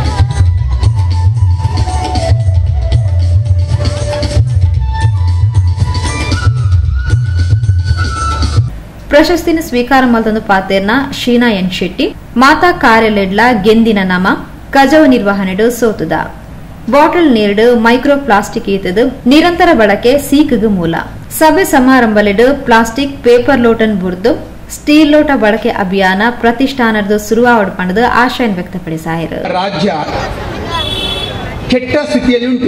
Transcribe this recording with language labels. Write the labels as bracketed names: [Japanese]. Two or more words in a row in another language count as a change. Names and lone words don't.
[Tulu] ಪ್ರಶಸ್ತಿನ ಸ್ವೀಕಾರ ಮಲ್ತೊಂದು ಪಾತೆರ್ನ ಶೀನಾ ಎನ್ ಶೆಟ್ಟಿ ಮಾತಾ ಕಾರ್ಯಲೆಡ್ಲ ಗೆಂದಿನ ನಮ ಕಜವು ನಿರ್ವಹಣೆಡು ಸೋತುದ ಬಾಟಲ್ ನೀರ್ಡು [English] micro plastic [Tulu] ಈತದು ನಿರಂತರ ಬಳಕೆ ಸೀಕಗು ಮೂಲ ಸಭೆ ಸಮಾರಂಭಲೆಡು [English] plastic paper [Tulu] ಲೋಟನ್ ಬುರ್ದು ಸ್ಟೀಲ್ ಲೋಟ ಬಳಕೆ ಅಭಿಯಾನ ಪ್ರತಿಷ್ಠಾನದ ಶುರುವಾವಡು ಪಂಡದು ಆಶಯನ್ ವ್ಯಕ್ತಪಡಿಸಾಯಿರು. [Kannada] ರಾಜ್ಯ ಕೆಟ್ಟ ಸ್ಥಿತಿಯಲ್ಲಿ ಉಂಟು.